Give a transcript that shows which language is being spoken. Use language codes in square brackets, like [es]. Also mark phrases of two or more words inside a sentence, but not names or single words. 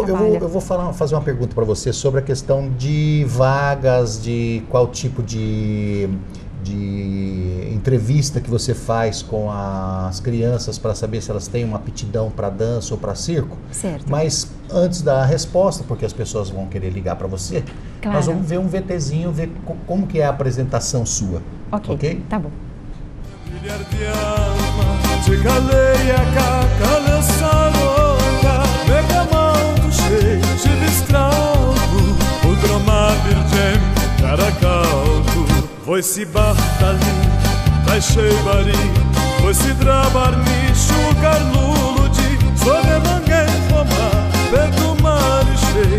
[pt] eu vou fazer uma pergunta para você sobre a questão de vagas, de qual tipo de entrevista que você faz com as crianças para saber se elas têm uma aptidão para dança ou para circo. Certo. Mas antes da resposta, porque as pessoas vão querer ligar para você, claro, nós vamos ver um VTzinho, ver como que é a apresentação sua. Ok? Tá bom. [rom] Voi si bahtali, dai shebari, voi si drabarni, shugar luluji, sode mangen poma, bedu marish